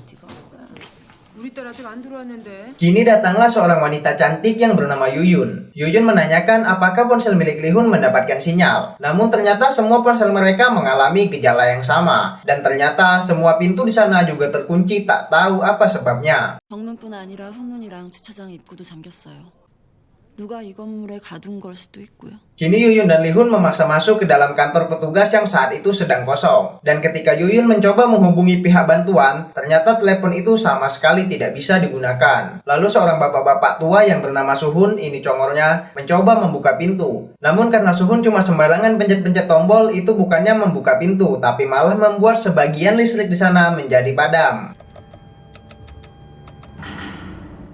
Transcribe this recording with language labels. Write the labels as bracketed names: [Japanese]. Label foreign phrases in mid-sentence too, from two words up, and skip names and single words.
[Indonesian] Kini datanglah seorang wanita cantik yang bernama Yuyun. Yuyun menanyakan apakah ponsel milik Li-hun mendapatkan sinyal. Namun ternyata semua ponsel mereka mengalami gejala yang sama. Dan ternyata semua pintu di sana juga terkunci, tak tahu apa sebabnya. [Korean] 정문뿐 아니라 후문이랑 주차장 입구도 잠겼어요. 누가 이 건물에 가둔 걸 수도 있고요. [Indonesian] Kini Yuyun dan Li-hun memaksa masuk ke dalam kantor petugas yang saat itu sedang kosong. Dan ketika Yuyun mencoba menghubungi pihak bantuan, ternyata telepon itu sama sekali tidak bisa digunakan. Lalu seorang bapak-bapak tua yang bernama Suhun, ini congornya, mencoba membuka pintu. Namun karena Suhun cuma sembarangan pencet-pencet tombol, itu bukannya membuka pintu, tapi malah membuat sebagian listrik di sana menjadi padam.